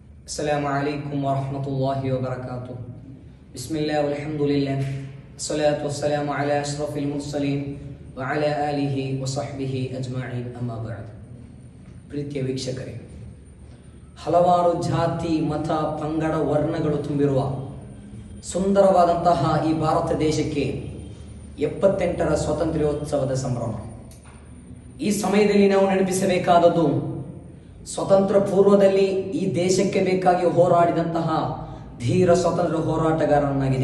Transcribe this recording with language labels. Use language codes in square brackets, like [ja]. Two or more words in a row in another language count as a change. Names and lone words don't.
[ar] السلام عليكم ورحمة الله وبركاته. بسم الله والحمد لله الصلاة والسلام على أشرف المرسلين وعلى آله وصحبه أجمعين أما بعد. [kn] ಪ್ರೀತಿಯ ವೀಕ್ಷಕರೇ, ಹಲವಾರು ಜಾತಿ ಮತ ಪಂಗಡ ವರ್ಣಗಳು ತುಂಬಿರುವ ಸುಂದರವಾದಂತಹ ಈ ಭಾರತ ದೇಶಕ್ಕೆ 78ರ ಸ್ವಾತಂತ್ರ್ಯೋತ್ಸವದ ಸಂಭ್ರಮ. ಈ ಸಮಯದಲ್ಲಿ ನಾವು ನೆನಪಿಸಬೇಕಾದದ್ದು ಸ್ವತಂತ್ರ ಪೂರ್ವದಲ್ಲಿ ಈ ದೇಶಕ್ಕೆ ಬೇಕಾಗಿ ಹೋರಾಡಿದಂತಹ ಧೀರ ಸ್ವಾತಂತ್ರ್ಯ ಹೋರಾಟಗಾರನಾಗಿದೆ.